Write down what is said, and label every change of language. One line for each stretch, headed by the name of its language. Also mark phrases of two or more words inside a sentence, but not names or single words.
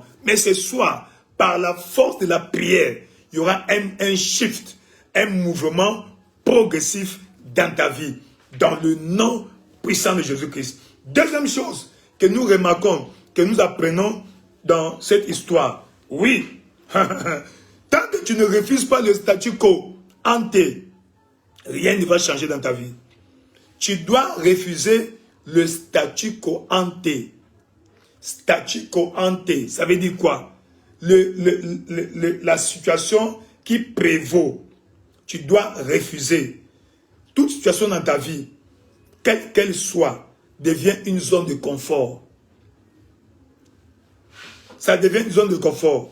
French: Mais ce soir, par la force de la prière, il y aura un shift, un mouvement progressif dans ta vie, dans le nom puissant de Jésus-Christ. Deuxième chose que nous remarquons, que nous apprenons dans cette histoire, oui, tant que tu ne refuses pas le
Latin: statu quo ante,
French: rien ne va changer dans ta vie. Tu dois refuser le
Latin: statu quo ante. Statu quo ante,
French: ça veut dire quoi? La situation qui prévaut. Tu dois refuser. Toute situation dans ta vie, quelle qu'elle soit, devient une zone de confort. Ça devient une zone de confort.